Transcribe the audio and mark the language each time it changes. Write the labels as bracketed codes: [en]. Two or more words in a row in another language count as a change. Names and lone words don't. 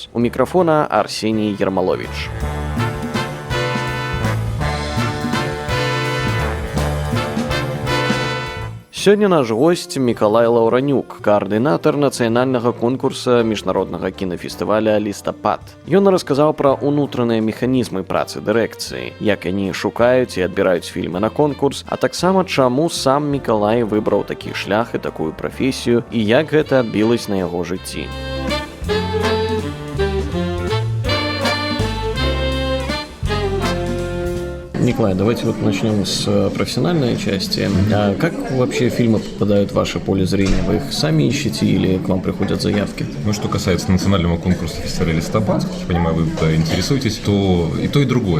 [be] У мікрафона Арсеній Ярмаловіч. Сёння наш госць Мікалай Лаўранюк, каардынатар нацыянальнага конкурса міжнароднага кінафестываля «Лістапад». Ён расказаў пра ўнутраныя механізмы працы дырэкцыі, як яны шукаюць і адбіраюць фільмы на конкурс, а таксама чаму сам Мікалай выбраў такі шлях і такую прафесію, і як гэта адбілася на яго жыцці. [ru] Николай, давайте начнем с профессиональной части. А как вообще фильмы попадают в ваше поле зрения? Вы их сами ищете или к вам приходят заявки? Что касается национального конкурса фестиваля «Листопад», как я понимаю, вы интересуетесь, то, и другое.